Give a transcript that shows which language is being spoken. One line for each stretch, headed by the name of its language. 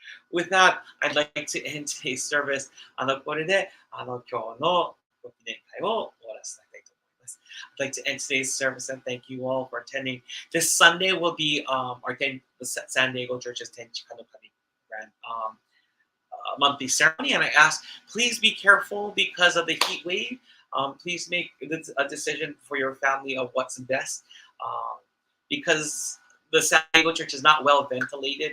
English: With that, I'd like to end today's service.
Japanese: これで今日のご記念会を終わらせたいと思います。
English: I'd like to end today's service and thank you all for attending. This Sunday will be the San Diego Church's Tenchi-Kanokami grand monthly ceremony, and I ask, please be careful because of the heat wave. Please make a decision for your family of what's best, because the San Diego Church is not well ventilated.